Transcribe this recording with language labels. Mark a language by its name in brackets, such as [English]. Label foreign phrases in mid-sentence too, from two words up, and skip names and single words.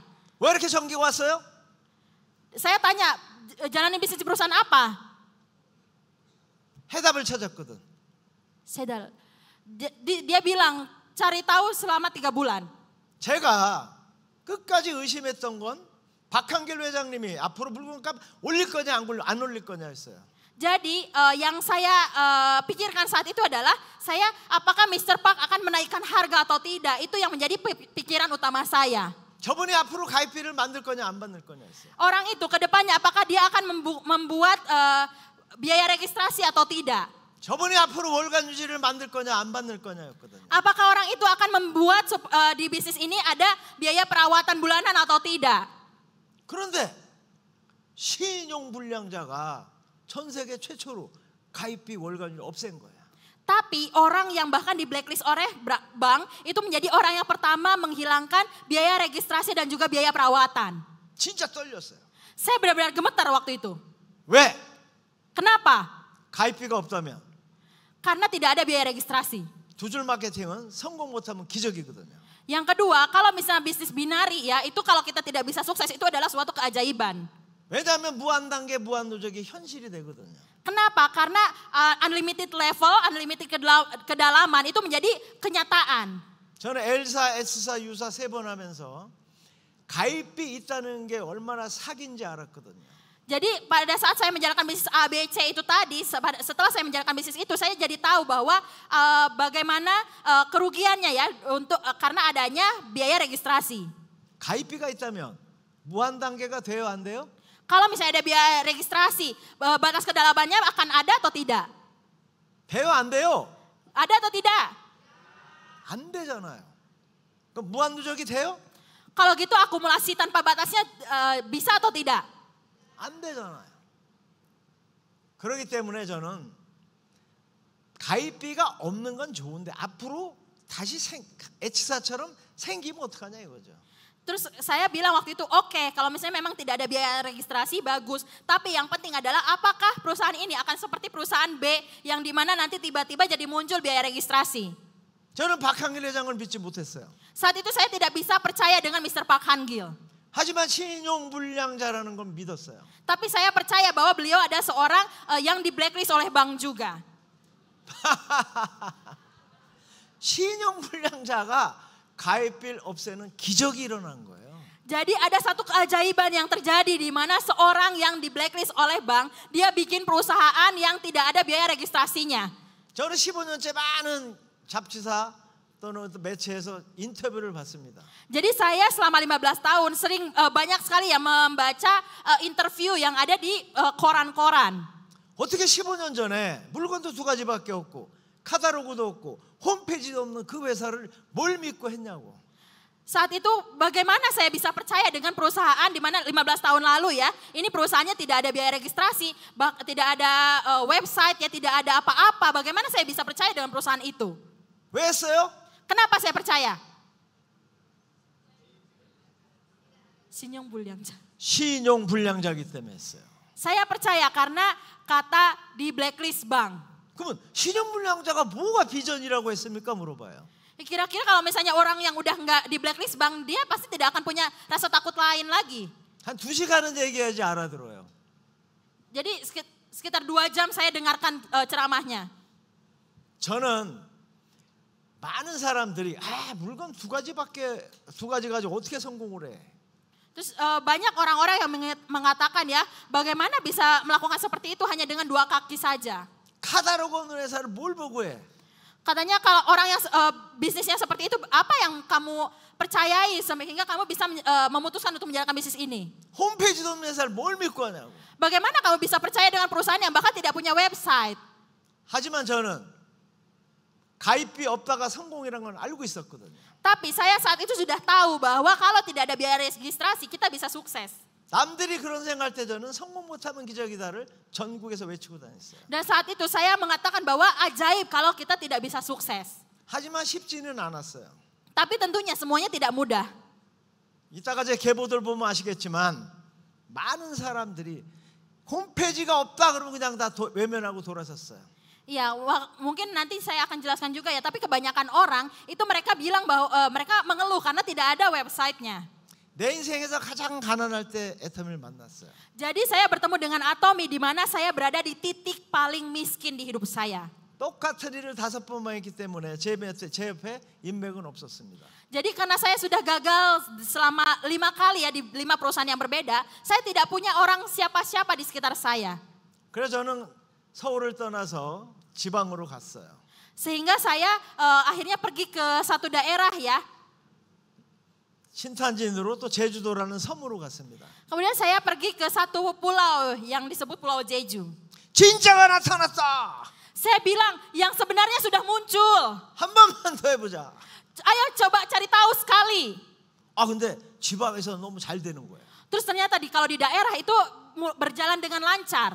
[Korean] 왜 이렇게 전기가 왔어요? [Indonesian] Saya tanya, jalanin bisnis di perusahaan apa? [Korean] 해답을 찾았거든. Sedal. [Indonesian] Dia bilang cari tahu selama 3 bulan. [Korean] 제가 끝까지 의심했던 건 박한길 회장님이 앞으로 물건값 올릴 거냐 안 올릴 거냐 했어요. [Indonesian] Jadi yang saya pikirkan saat itu adalah apakah Mr. Park akan menaikkan harga atau tidak, itu yang menjadi pikiran utama saya. [Korean] 저분이 앞으로 가입비를 만들 거냐 안 만들 거냐 했어요. [Indonesian] Orang itu ke depannya apakah dia akan membuat biaya registrasi atau tidak? [Korean] 저분이 앞으로 월간 유지를 만들 거냐 안 만들 거냐였거든요. [Indonesian] Apakah orang itu akan membuat di bisnis ini ada biaya perawatan bulanan atau tidak? [Korean] 그런데 신용불량자가 전 세계 최초로 가입비 월간율 없앤 거야. [Indonesian] Tapi orang yang bahkan di blacklist oleh bank itu menjadi orang yang pertama menghilangkan biaya registrasi dan juga biaya perawatan. [Korean] 진짜 떨렸어요. [Indonesian] Saya benar-benar gemetar waktu itu. [Korean] 왜? [Indonesian] Kenapa? [Korean] 가입비가 없다면. [Indonesian] Karena tidak ada biaya registrasi. [Korean] 두 줄 마케팅은 성공 못하면 기적이거든요. [Indonesian] Yang kedua, kalau misalnya bisnis binari ya, itu kalau kita tidak bisa sukses itu adalah suatu keajaiban. [Korean] 왜냐하면 무한단계 무한누적이 현실이 되거든요. [Indonesian] Kenapa? Karena [English] unlimited level, [Indonesian] unlimited kedalaman itu menjadi kenyataan. [Korean] 저는 L사, S사, U사 3번 하면서 가입비 있다는 게 얼마나 사기인지 알았거든요. [Indonesian] Jadi pada saat saya menjalankan bisnis A, B, C itu tadi, setelah saya menjalankan bisnis itu, saya jadi tahu bahwa bagaimana kerugiannya ya karena adanya biaya registrasi. [Korean] 가입비가 있다면 무한 단계가 돼요, 안 돼요? [Indonesian] Kalau misalnya ada biaya registrasi, batas kedalamannya akan ada atau tidak? [Korean] 돼요, 안 돼요? [Indonesian] Ada atau tidak? [Korean] 안 되잖아요. 그럼 무한 누적이 돼요? [Indonesian] Kalau gitu akumulasi tanpa batasnya bisa atau tidak? [Korean] 안 되잖아요. 그렇기 때문에 저는 가입비가 없는 건 좋은데 앞으로 다시 H사처럼 생기면 어떡하냐 이거죠. [Indonesian] Terus saya bilang waktu itu oke, kalau misalnya memang tidak ada biaya registrasi bagus. Tapi yang penting adalah apakah perusahaan ini akan seperti perusahaan B yang dimana nanti tiba-tiba jadi muncul biaya registrasi. [Korean] 저는 박한길 회장을 믿지 못했어요. [Indonesian] Saat itu saya tidak bisa percaya dengan Mr. Park Han-gil. [Korean] 하지만 신용불량자라는 건 믿었어요. [Indonesian] Tapi saya percaya bahwa beliau ada seorang yang di blacklist oleh bank juga. [Korean] 신용불량자가 가입비를 없애는 기적이 일어난 거예요. [Indonesian] Jadi ada satu keajaiban yang terjadi di mana seorang yang di blacklist oleh bank, dia bikin perusahaan yang tidak ada biaya registrasinya. [Korean] 저는 15년째 많은 잡지사 또는 매체에서 인터뷰를 받습니다. [Indonesian] Jadi saya selama 15 tahun sering banyak sekali ya membaca interview yang ada di koran-koran. [Korean] 어떻게 15년 전에 물건도 두 가지밖에 없고 카탈로그도 없고 홈페이지도 없는 그 회사를 뭘 믿고 했냐고. [Indonesian] Saat itu bagaimana saya bisa percaya dengan perusahaan di mana 15 tahun lalu ya, ini perusahaannya tidak ada biaya registrasi, tidak ada website ya, tidak ada apa-apa. Bagaimana saya bisa percaya dengan perusahaan itu? [Korean] 왜 했어요? [Indonesian] Kenapa saya percaya? [Korean] 신용불량자이기 때문에 했어요. [Indonesian] Saya percaya karena kata di blacklist bank. [Korean] 그러면 신용불량자가 뭐가 비전이라고 했습니까? 물어봐요. [Indonesian] Kira-kira kalau misalnya orang yang udah nggak di blacklist bank, dia pasti tidak akan punya rasa takut lain lagi. [Korean] 한 2시간은 얘기해야지 알아들어요. [Indonesian] Jadi sekitar 2 jam saya dengarkan ceramahnya. [Korean] 저는 많은 사람들이 물건 두 가지 가지고 어떻게 성공을 해? [Indonesian] Terus banyak orang-orang yang mengatakan ya, bagaimana bisa melakukan seperti itu hanya dengan 2 kaki saja. [Korean] 카다로그 없는 회사를 뭘 보고 해? [Indonesian] Katanya kalau orang yang bisnisnya seperti itu, apa yang kamu percayai sehingga kamu bisa memutuskan untuk menjalankan bisnis ini? [Korean] 홈페이지도 없는 회사를 뭘 믿고 하냐고. [Indonesian] Bagaimana kamu bisa percaya dengan perusahaan yang bahkan tidak punya website? [Korean] 하지만 저는 가입비 없다가 성공이라는 건 알고 있었거든요. [Indonesian] Tapi saya saat itu sudah tahu bahwa kalau tidak ada biaya registrasi kita bisa sukses. [Korean] 남들이 그런 생각할 때 저는 성공 못하면 기적이다를 전국에서 외치고 다녔어요. [Indonesian] Dan saat itu saya mengatakan bahwa ajaib kalau kita tidak bisa sukses. [Korean] 하지만 쉽지는 않았어요. [Indonesian] Tapi tentunya semuanya tidak mudah. [Korean] 이따가 제 계보들 보면 아시겠지만 많은 사람들이 홈페이지가 없다 그러면 그냥 다 외면하고 돌아섰어요. [Indonesian] Ya, mungkin nanti saya akan jelaskan juga ya. Tapi kebanyakan orang itu mereka bilang bahwa mereka mengeluh karena tidak ada websitenya. [Korean] 내 인생에서 가장 가난할 때 애텀을 만났어요. [Indonesian] Jadi saya bertemu dengan Atomy di mana saya berada di titik paling miskin di hidup saya. [Korean] 똑같은 일을 5번만 했기 때문에 제 옆에 인맥은 없었습니다. [Indonesian] Jadi karena saya sudah gagal selama 5 kali ya di 5 perusahaan yang berbeda, saya tidak punya orang siapa-siapa di sekitar saya. [Korean] 그래서 저는 서울을 떠나서 지방으로 갔어요. [Indonesian] Sehingga saya akhirnya pergi ke satu daerah ya. [Korean] 신탄진으로 또 제주도라는 섬으로 갔습니다. [Indonesian] Kemudian saya pergi ke satu pulau yang disebut Pulau Jeju. [Korean] 진짜가 나타났다. [Indonesian] Saya bilang yang sebenarnya sudah muncul. [Korean] 한 번만 더 해보자. [Indonesian] Ayo coba cari tahu sekali. [Korean] 근데 지방에서 너무 잘 되는 거예요. [Indonesian] Terus ternyata kalau di daerah itu berjalan dengan lancar.